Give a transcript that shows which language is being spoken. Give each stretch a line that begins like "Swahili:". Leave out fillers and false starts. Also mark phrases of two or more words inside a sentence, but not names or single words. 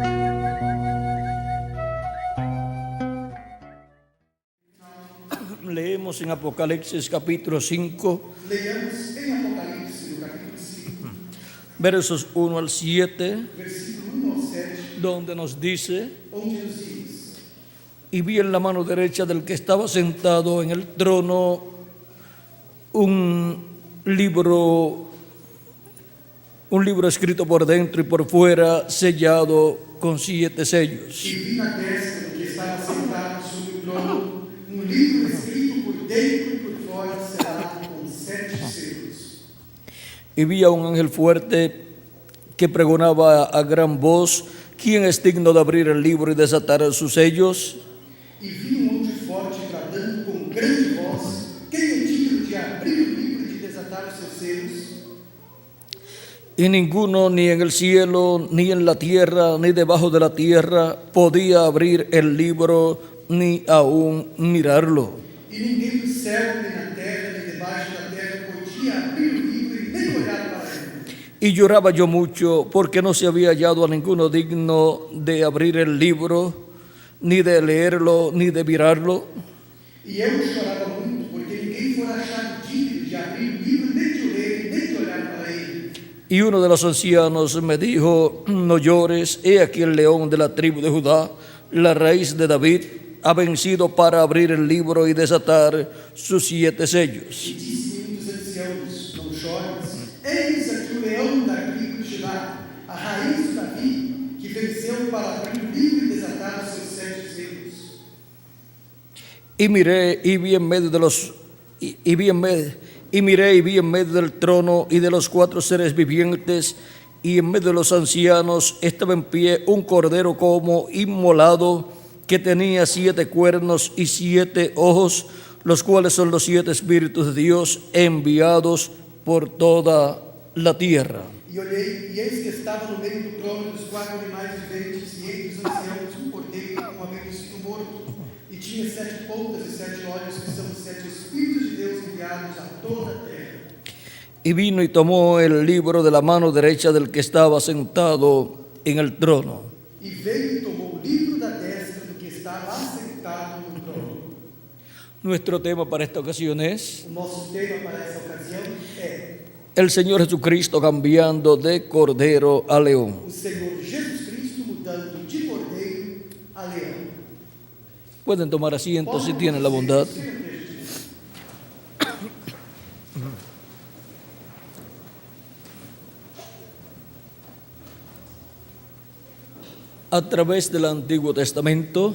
Spanish: Leemos en Apocalipsis capítulo 5.
Portuguese: Leamos em Apocalipse, no capítulo 5,
Spanish: Versos 1 al 7,
Portuguese: versículo 1 ao 7,
Spanish: donde nos dice:
Portuguese: onde nos diz:
Spanish: y vi en la mano derecha del que estaba sentado en el trono un libro escrito por dentro y por fuera, sellado con 7 sellos.
Portuguese: E vi na destra do que estava sentado sobre o trono livro escrito por dentro e por fora, selado com 7 selos.
Spanish: Y vi a un ángel fuerte que pregonaba a gran voz: ¿quién es digno de abrir el libro y desatar sus sellos?
Portuguese: E vi anjo forte bradando com grande voz: quem é digno de abrir o livro e de desatar os seus selos?
Spanish: Y ninguno, ni en el cielo, ni en la tierra, ni debajo de la tierra, podía abrir el libro, ni aún mirarlo.
Portuguese: E ninguém do céu, nem na terra, nem debaixo da terra podia abrir o livro e nem olhar para ele.
Spanish: Y lloraba yo mucho, porque no se había hallado a ninguno digno de abrir el libro, ni de leerlo, ni de mirarlo.
Portuguese: E eu chorava muito, porque ninguém fora achado digno de abrir o livro, nem de ler, nem de
Spanish: Y uno de los ancianos me dijo: no llores, he aquí el león de la tribu de Judá, la raíz de David, ha vencido para abrir el libro y desatar sus 7 sellos.
Portuguese: E disse-me dos anciãos: não chores, eis aqui o leão da tribo de Judá, a raiz de Davi, que venceu para abrir o livro e desatar os seus 7 selos.
Spanish: Y miré y vi en medio de los miré y vi en medio del trono y de los 4 seres vivientes y en medio de los ancianos estaba en pie un cordero como inmolado que tenía 7 cuernos y 7 ojos, los cuales son los 7 espíritus de Dios enviados por toda la tierra.
Portuguese: E olhei, e eis que estava no meio do trono dos 4 animais viventes, e entre os anciãos cordeiro, como havendo sido morto, e tinha 7 pontas e 7 olhos, que são os 7 Espíritos de Deus enviados a toda a terra.
Spanish: Y vino y tomó el libro de la mano derecha del que estaba sentado en el trono.
Portuguese: E veio e tomou o livro da destra do que estava assentado no trono.
Spanish: Nuestro tema para esta ocasión es
Portuguese: O nosso tema para essa ocasião é
Spanish: el Señor Jesucristo cambiando de cordero a león.
Portuguese: o Senhor Jesus Cristo mudando de cordeiro a leão.
Spanish: Pueden tomar asiento si tienen la bondad. A través del Antiguo Testamento